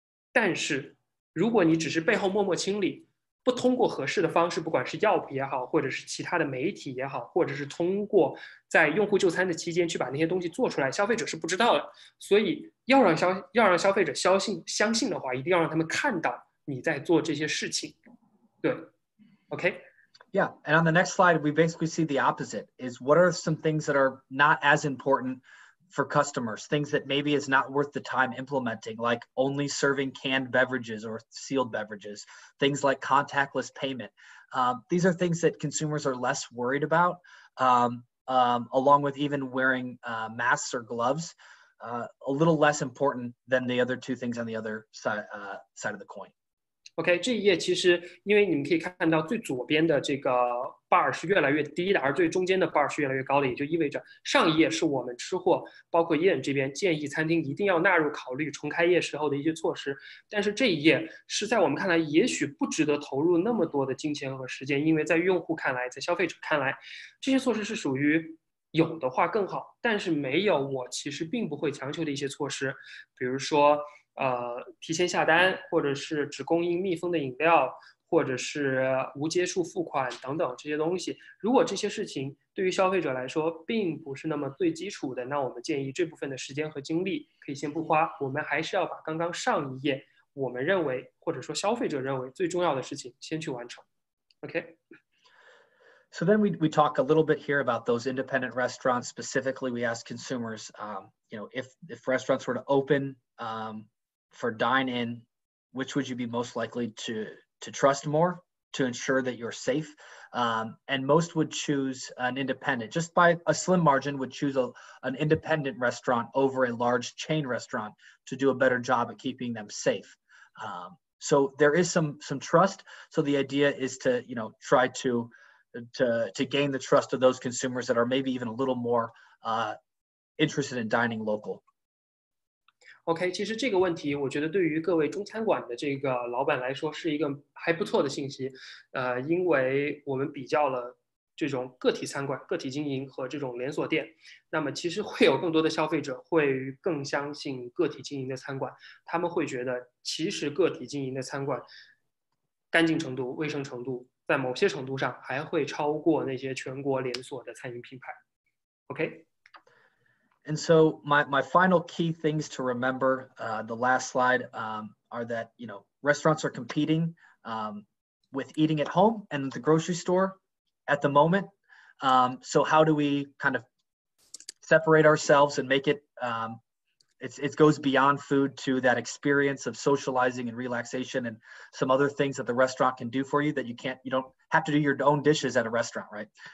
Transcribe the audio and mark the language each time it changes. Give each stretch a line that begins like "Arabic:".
Chinese: 但是如果你只是背后默默清理，不通过合适的方式，不管是药也好，或者是其他的媒体也好，或者是通过在用户就餐的期间去把那些东西做出来，消费者是不知道的。所以要让消费者相信的话，一定要让他们看到你在做这些事情。对 ，OK。
English: Yeah, and on the next slide, we basically see the opposite, is what are some things that are not as important for customers, things that maybe is not worth the time implementing, like only serving canned beverages or sealed beverages, things like contactless payment. These are things that consumers are less worried about, along with even wearing masks or gloves, a little less important than the other two things on the other side of the coin.
Chinese: OK， 这一页其实，因为你们可以看到最左边的这个 bar 是越来越低的，而最中间的 bar 是越来越高的，也就意味着上一页是我们吃货，包括耶人这边建议餐厅一定要纳入考虑重开业时候的一些措施。但是这一页是在我们看来，也许不值得投入那么多的金钱和时间，因为在用户看来，在消费者看来，这些措施是属于有的话更好，但是没有我其实并不会强求的一些措施，比如说。提前下单，或者是只供应密封的饮料，或者是无接触付款等等这些东西。如果这些事情对于消费者来说并不是那么最基础的，那我们建议这部分的时间和精力可以先不花，我们还是要把刚刚上一页我们认为或者说消费者认为最重要的事情先去完成。 OK。
English: So then we talk a little bit here about those independent restaurants. Specifically, we ask consumers, if restaurants were to open for dine-in, which would you be most likely to trust more to ensure that you're safe? And most would choose an independent, just by a slim margin, would choose an independent restaurant over a large chain restaurant to do a better job at keeping them safe. So there is some trust. So the idea is to try to gain the trust of those consumers that are maybe even a little more interested in dining local.
Chinese: OK， 其实这个问题，我觉得对于各位中餐馆的这个老板来说是一个还不错的信息，因为我们比较了这种个体餐馆、个体经营和这种连锁店，那么其实会有更多的消费者会更相信个体经营的餐馆，他们会觉得其实个体经营的餐馆干净程度、卫生程度，在某些程度上还会超过那些全国连锁的餐饮品牌。
English: OK。And so my final key things to remember, the last slide, are that, restaurants are competing with eating at home and the grocery store at the moment. So how do we kind of separate ourselves and make it, it goes beyond food to that experience of socializing and relaxation and some other things that the restaurant can do for you that you don't have to do your own dishes at a restaurant, right?